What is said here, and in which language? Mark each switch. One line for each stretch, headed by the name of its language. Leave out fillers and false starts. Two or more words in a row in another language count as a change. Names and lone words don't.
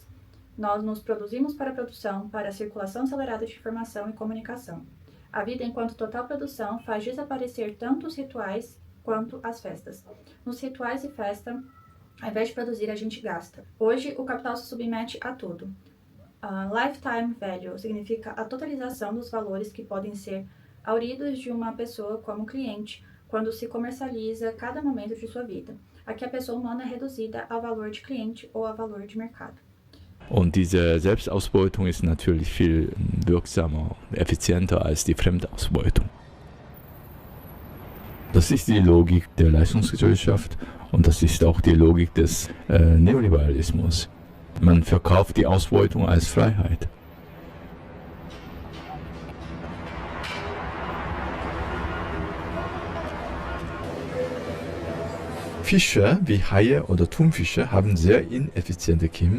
Portuguese: Nós nos produzimos para a produção, para a circulação acelerada de informação e comunicação. A vida enquanto total produção faz desaparecer tanto os rituais quanto as festas. Nos rituais e festa, ao invés de produzir, a gente gasta. Hoje, o capital se submete a tudo.
English: Lifetime value
Portuguese: significa a totalização dos valores que podem ser auridos de uma pessoa como cliente, quando se comercializa cada momento de sua vida. Aqui a pessoa humana é reduzida a valor de cliente ou a valor de mercado.
German: Und diese Selbstausbeutung ist natürlich viel wirksamer, effizienter als die Fremdausbeutung. Das ist die Logik der Leistungsgesellschaft und das ist auch die Logik des Neoliberalismus. Man verkauft die Ausbeutung als Freiheit. Fische wie Haie oder Thunfische haben sehr ineffiziente Kiemen.